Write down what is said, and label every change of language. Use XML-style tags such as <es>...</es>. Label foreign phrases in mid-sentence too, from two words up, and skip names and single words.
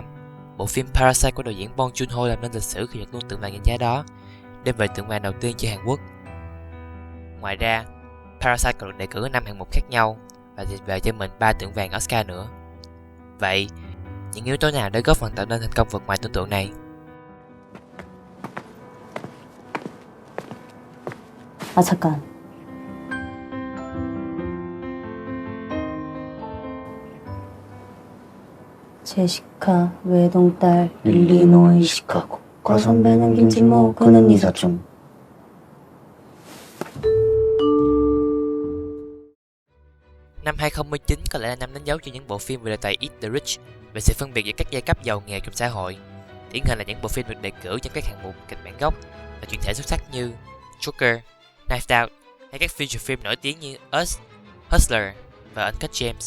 <vi>Bộ phim Parasite của đạo diễn Bong Joon-ho làm nên lịch sử khi giật luôn tượng vàng danh giá đó, đem về tượng vàng đầu tiên cho Hàn Quốc. Ngoài ra, Parasite còn được đề cử ở 5 hạng mục khác nhau và giành về cho mình 3 tượng vàng Oscar nữa. Vậy, những yếu tố nào đã góp phần tạo nên thành công vượt ngoài tưởng tượng này?</vi> <ko>아 잠깐. 제시카 외동딸 일리노이 시카고 과 선배는 김치모 그는 이사촌.</ko> <vi>Năm 2019 có lẽ là năm đánh dấu cho những bộ phim về đề tài</vi> <en>Eat the Rich,</en> <vi>về sự phân biệt giữa các giai cấp giàu nghèo trong xã hội. Điển hình là những bộ phim được đề cử trong các hạng mục kịch bản gốc và chuyển thể xuất sắc như Joker, Knives Out hay các feature phim nổi tiếng như Us, Hustler và Uncut Gems.</vi>